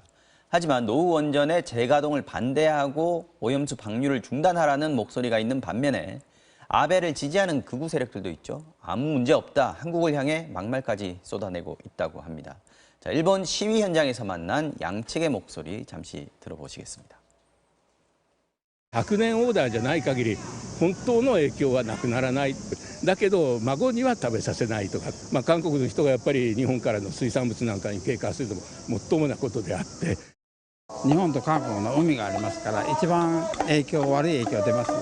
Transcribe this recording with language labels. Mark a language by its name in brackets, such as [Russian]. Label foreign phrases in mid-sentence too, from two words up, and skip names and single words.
[Korean] 하지만 노후 원전의 재가동을 반대하고 오염수 방류를 중단하라는 목소리가 있는 반면에 아베를 지지하는 극우 세력들도 있죠. 아무 문제 없다. 한국을 향해 막말까지 쏟아내고 있다고 합니다. 자, 일본 시위 현장에서 만난 양측의 목소리 잠시 들어보시겠습니다. [Japanese] 100 年オーダーじゃない限り本当の影響はなくならない。だけど孫には食べさせないとか、韓国の人がやっぱり日本からの水産物なんかに警戒するのももっともなことであって、日本と韓国の海がありますから一番悪い影響出ますね。